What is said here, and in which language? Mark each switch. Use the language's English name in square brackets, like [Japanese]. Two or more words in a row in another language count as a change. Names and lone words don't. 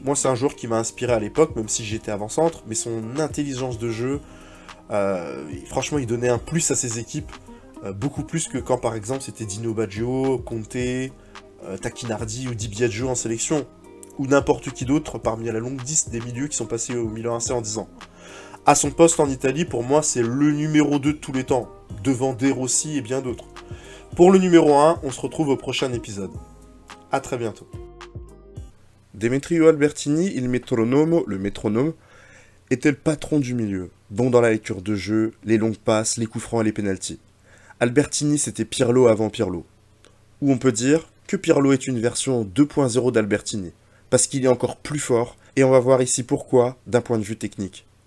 [French] Moi, c'est un joueur qui m'a inspiré à l'époque, même si j'étais avant-centre, mais son intelligence de jeu, franchement, il donnait un plus à ses équipes, beaucoup plus que quand, par exemple, c'était Dino Baggio, Conte, Tacchinardi ou Di Biagio en sélection, ou n'importe qui d'autre parmi la longue liste des milieux qui sont passés au Milan AC en 10 ans. À son poste en Italie, pour moi, c'est le numéro 2 de tous les temps, devant De Rossi et bien d'autres. Pour le numéro 1, on se retrouve au prochain épisode. A très bientôt. [Italian] Demetrio Albertini, il metronomo, [French] le métronome, était le patron du milieu, bon dans la lecture de jeu, les longues passes, les coups francs et les pénaltys. Albertini, c'était Pirlo avant Pirlo. Ou on peut dire que Pirlo est une version 2.0 d'Albertini, parce qu'il est encore plus fort, et on va voir ici pourquoi d'un point de vue technique.